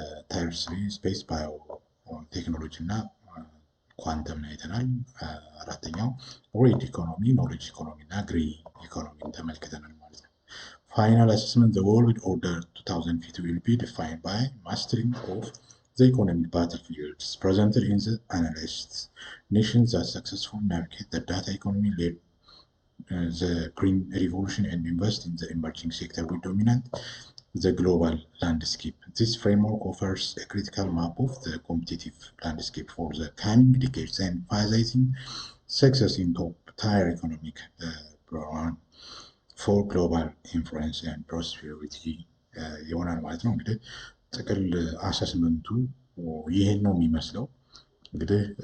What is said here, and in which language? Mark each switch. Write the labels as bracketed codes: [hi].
[am] ታየር 3 ስፔስ ባዮ ቴክኖሎጂ እና ኳንተም አይተናል። አራተኛው ሬድ ኢኮኖሚ፣ ኖሌጅ ኢኮኖሚ እና ግሪ ኢኮኖሚን ተመልክተናል ማለት ነው። [en] Final assessment: the world order 2050 will be defined by mastering of the economic battlefields presented in the analysts. Nations that successfully navigate the data economy, lead the green revolution, and invest in the emerging sector will dominate the global landscape. This framework offers a critical map of the competitive landscape for the coming decades, emphasizing success in top-tier economic program ፎር ግሎባል ኢንፍሉዌንስ ኤንድ ፕሮስፔሪቲ [am] ይሆናል ማለት ነው። እንግዲህ [en] ጥቅል አሰስመንቱ ይህን ነው የሚመስለው። እንግዲህ